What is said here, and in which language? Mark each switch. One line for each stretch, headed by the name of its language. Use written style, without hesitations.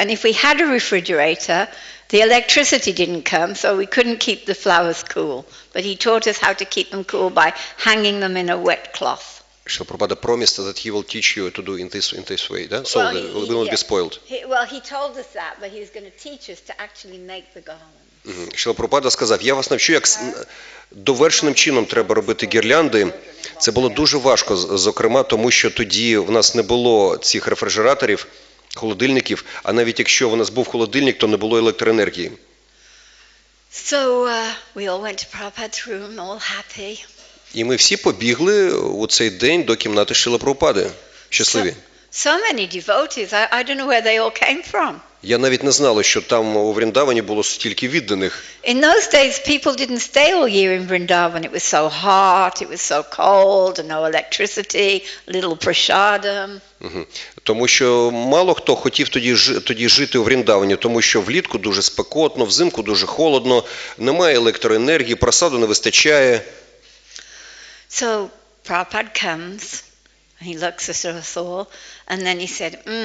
English: And if we had a refrigerator, the electricity didn't come, so we couldn't keep the flowers cool. But he taught us how to keep them cool by hanging them in a wet cloth. Srila Prabhupada promised that he will teach you to do in this way, so they will not be spoiled. He told us that, but he was going to teach us to actually make the garland.
Ukrainian: Шрила Прабхупада сказав, я вас навчу, як довершеним чином треба робити гірлянди. Це було дуже важко, зокрема, тому що тоді в нас не було цих рефрижераторів, холодильників, а навіть якщо в нас був холодильник, то не було електроенергії.
English: So we all went to Prabhupada's room, all happy.
Ukrainian: І ми всі побігли у цей день до кімнати Шрили Прабхупади, щасливі.
English: So many devotees, I don't know where they all came from.
Ukrainian: Я навіть не знала, що там у Вріндавані було стільки відданих.
English: In those days, people didn't stay all year in Vrindavan. It was so hot, it was so cold, and no electricity, little prasadam.
Ukrainian: Тому що мало хто хотів тоді жити у Вріндавані, тому що влітку дуже спекотно, взимку дуже холодно, немає електроенергії, просаду не вистачає.
English: So Prabhupada comes, and he looks at us all, and then he said,